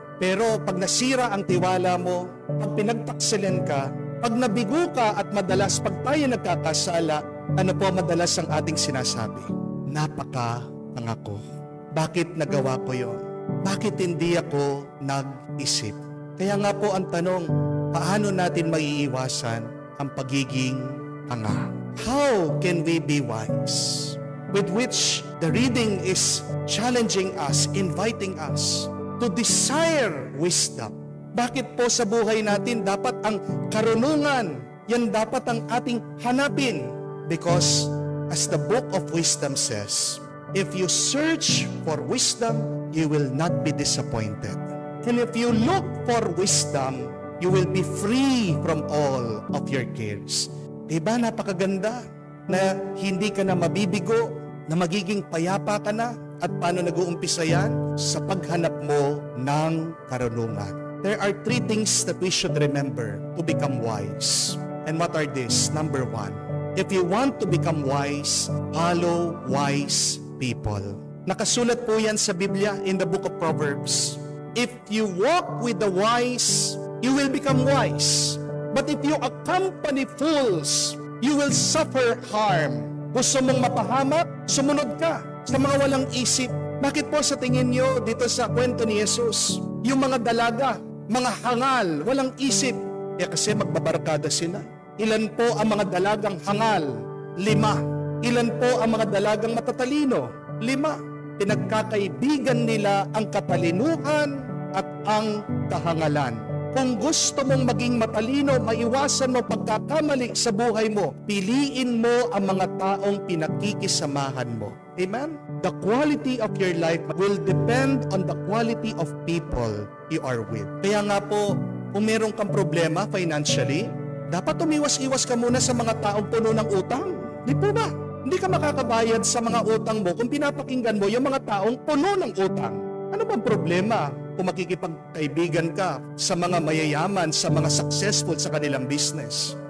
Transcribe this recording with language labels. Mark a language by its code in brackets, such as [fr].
[tl] Pero pag nasira ang tiwala mo, pag pinagtaksilan ka, pag nabigo ka at madalas pag tayo nagkakasala, ano po madalas ang ating sinasabi? Napaka-tanga ko. Bakit nagawa ko yon? Bakit hindi ako nag-isip? Kaya nga po ang tanong, paano natin maiiwasan ang pagiging tanga? [en] How can we be wise? With which the reading is challenging us, inviting us to desire wisdom. [tl] Bakit po sa buhay natin dapat ang karunungan, yan dapat ang ating hanapin? [en] Because as the book of wisdom says, if you search for wisdom, you will not be disappointed. And if you look for wisdom, you will be free from all of your cares. [tl] Diba napakaganda na hindi ka na mabibigo, na magiging payapa ka na, at paano nag-uumpisa yan? Sa paghanap mo ng karunungan. [en] There are 3 things that we should remember to become wise. And what are these? Number 1, if you want to become wise, follow wise people. [tl] Nakasulat po yan sa Biblia [en] in the book of Proverbs. If you walk with the wise, you will become wise. But if you accompany fools, you will suffer harm. [tl] Gusto mong mapahamak, sumunod ka sa mga walang isip. Bakit po sa tingin nyo dito sa kwento ni Jesus, yung mga dalaga, mga hangal, walang isip, kasi magbabarkada sila. Ilan po ang mga dalagang hangal? 5. Ilan po ang mga dalagang matatalino? 5. Pinagkakaibigan nila ang katalinuhan at ang kahangalan. Kung gusto mong maging matalino, maiwasan mo pagkakamali sa buhay mo, piliin mo ang mga taong pinakikisamahan mo. Amen? [en] The quality of your life will depend on the quality of people you are with. [tl] Kaya nga po, kung meron kang problema financially, dapat umiwas-iwas ka muna sa mga taong puno ng utang. Di po ba? Hindi ka makakabayad sa mga utang mo kung pinapakinggan mo yung mga taong puno ng utang. Ano bang problema kung makikipagkaibigan ka sa mga mayayaman, sa mga successful sa kanilang business?